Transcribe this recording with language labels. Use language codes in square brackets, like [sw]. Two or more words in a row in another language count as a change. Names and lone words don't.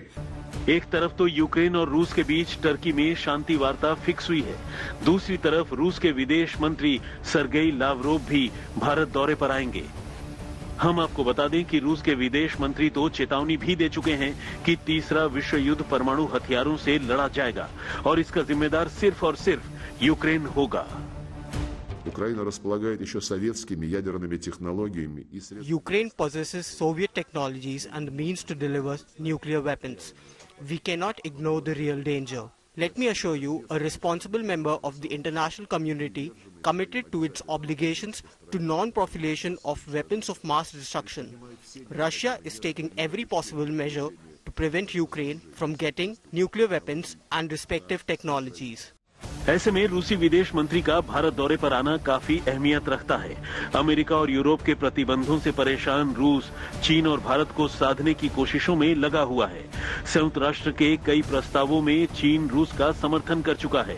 [hi] एक तरफ तो यूक्रेन और रूस के बीच टर्की में शांति वार्ता फिक्स हुई है, दूसरी तरफ रूस के विदेश मंत्री सर्गेई लावरोव भी भारत दौरे पर आएंगे। हम आपको बता दें कि रूस के विदेश मंत्री तो चेतावनी भी दे चुके हैं कि तीसरा विश्व युद्ध परमाणु हथियारों से लड़ा जाएगा और इसका जिम्मेदार सिर्फ और सिर्फ यूक्रेन होगा। [ru] Украина располагает еще советскими ядерными технологиями и средствами. [en] Ukraine possesses Soviet technologies and means to deliver nuclear weapons. We cannot ignore the real danger. Let me assure you, a responsible member of the international community committed to its obligations to non-proliferation of weapons of mass destruction. Russia is taking every possible measure to prevent Ukraine from getting nuclear weapons and respective technologies. [hi] ऐसे में रूसी विदेश मंत्री का भारत दौरे पर आना काफी अहमियत रखता है। अमेरिका और यूरोप के प्रतिबंधों से परेशान रूस चीन और भारत को साधने की कोशिशों में लगा हुआ है। संयुक्त राष्ट्र के कई प्रस्तावों में चीन रूस का समर्थन कर चुका है।